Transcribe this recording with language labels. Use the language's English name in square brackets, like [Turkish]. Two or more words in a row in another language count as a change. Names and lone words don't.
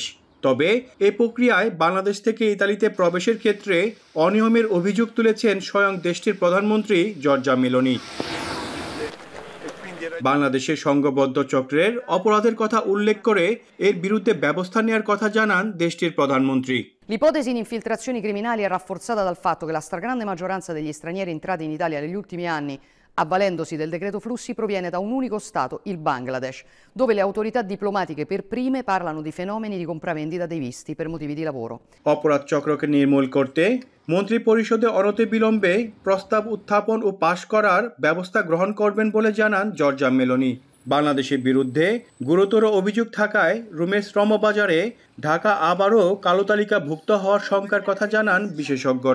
[Bangla] তবে এই প্রক্রিয়ায় বাংলাদেশ থেকে ইতালিতে প্রবেশের ক্ষেত্রে অনিয়মের অভিযোগ তুলেছেন স্বয়ং দেশটির প্রধানমন্ত্রী জর্জা মেলোনি। বাংলাদেশের সংঘবদ্ধ চক্রের অপরাধের কথা উল্লেখ করে এর বিরুদ্ধে ব্যবস্থা নেওয়ার কথা জানান দেশটির প্রধানমন্ত্রী। [Italian] L'ipotesi di infiltrazioni criminali è rafforzata dal fatto che la stragrande maggioranza degli stranieri entrati in Italia negli ultimi anni, avvalendosi del decreto flussi, proviene da un unico Stato, il Bangladesh, dove le autorità diplomatiche per prime parlano di fenomeni di compravendita dei visti per motivi di lavoro. [Bangla] অপরাধ চক্রকে নির্মূল করতে মন্ত্রী পরিষদে অনতিবিলম্বে প্রস্তাব উত্থাপন ও পাশ করার ব্যবস্থা গ্রহণ করবেন বলে জানান জর্জা মেলোনি। বাংলাদেশের বিরুদ্ধে গুরুতর অভিযোগ থাকায় রোমের শ্রমবাজারে ঢাকা আবারও কালো তালিকাভুক্ত হওয়ার শঙ্কার কথা জানান বিশেষজ্ঞরা।